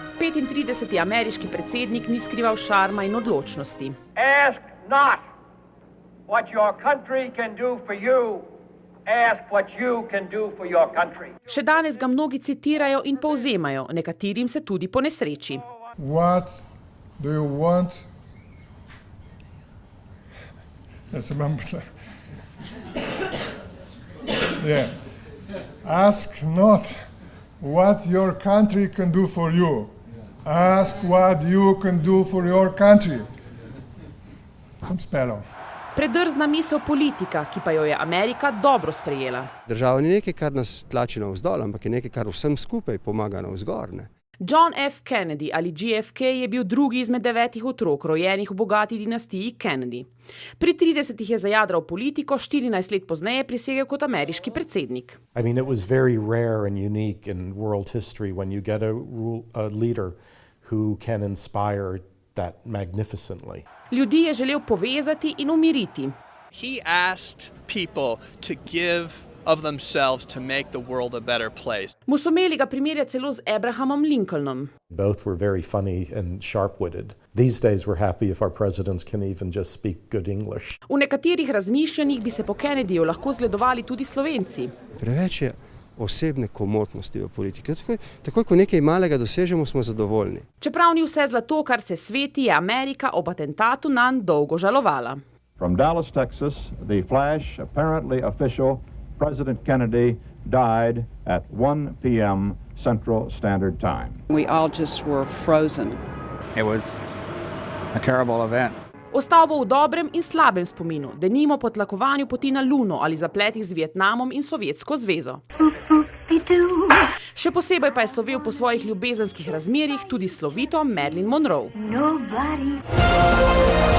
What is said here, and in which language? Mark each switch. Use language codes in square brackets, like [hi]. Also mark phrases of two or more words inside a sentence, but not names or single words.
[sl] 39. ameriški predsednik ni skrival šarma in odločnosti. [en] Ask not what your country can do for you, ask what you can do for your country. [sl] Še danes ga mnogi citirajo in povzemajo, nekaterim se tudi ponesreči. [en] What do you want? Yeah. Ask not what your country can do for you. Ask what you can do for your country. [sl] Sem speljal. Predrzna misel politika, ki pa jo je Amerika dobro sprejela. Država ni nekaj, kar nas tlači navzdol, ampak je nekaj, kar vsem skupaj pomaga navzgor, ne? John F. Kennedy ali JFK je bil drugi izmed 9 otrok, rojenih v bogati dinastiji Kennedy. Pri 30 je zajadral politiko, 14 let pozneje prisegel kot ameriški predsednik. [en] I mean, it was very rare and unique in world history when you get a leader who can inspire that magnificently. [sl] Ljudi je želel povezati in umiriti. [en] He asked people to give of themselves to make the world a better place. [sl] Musomeli ga primerja celo z Abrahamom Lincolnom. [en] Both were very funny and sharp-witted. These days we're happy if our presidents can even just speak good English. [sl] V nekaterih razmišljanjih bi se po Kennedyju lahko zgledovali tudi Slovenci. Preveč je osebne komotnosti v politiki. Takoj, ko nekaj malega dosežemo, smo zadovoljni. Čeprav ni vse zlato, kar se sveti, je Amerika ob atentatu nanj dolgo žalovala. [en] From Dallas, Texas, the flash, apparently official, President Kennedy died at 1 p.m. Central Standard Time. We all just were frozen. It was a terrible event. [sl] Ostal bo v dobrem in slabem spominu, denimo po tlakovanju poti na Luno ali zapletih z Vietnamom in Sovjetsko zvezo. Še posebej pa je slovel po svojih ljubezenskih razmerjih tudi slovito Marilyn Monroe.